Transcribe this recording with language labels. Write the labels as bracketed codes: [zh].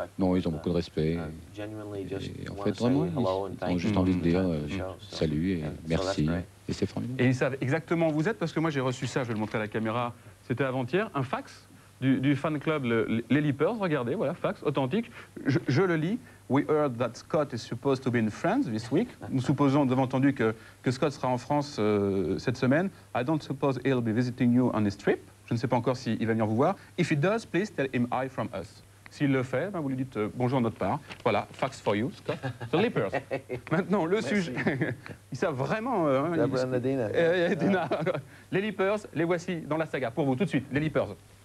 [fr] Non, ils ont beaucoup de respect. Et en fait, vraiment, ils ont juste envie de dire salut et merci. Et c'est formidable. Et ils savent exactement où vous êtes, parce que moi j'ai reçu ça, je vais le montrer à la caméra, c'était avant-hier, un fax du fan club Les Leapers, regardez, voilà, fax, authentique. Je le lis. [en] We heard that Scott is supposed to be in France this week. [fr] Nous supposons, nous avons entendu que Scott sera en France cette semaine. [en] I don't suppose he'll be visiting you on his trip. [fr] Je ne sais pas encore s'il va venir vous voir. [en] If he does, please tell him hi from us. [fr] S'il le fait, ben vous lui dites bonjour de notre part. Voilà, [en] fax for you, Scott. [fr] The Leapers. Maintenant, le sujet. Ils savent vraiment... Dina. Les Leapers, les voici dans la saga. Pour vous, tout de suite, les Leapers.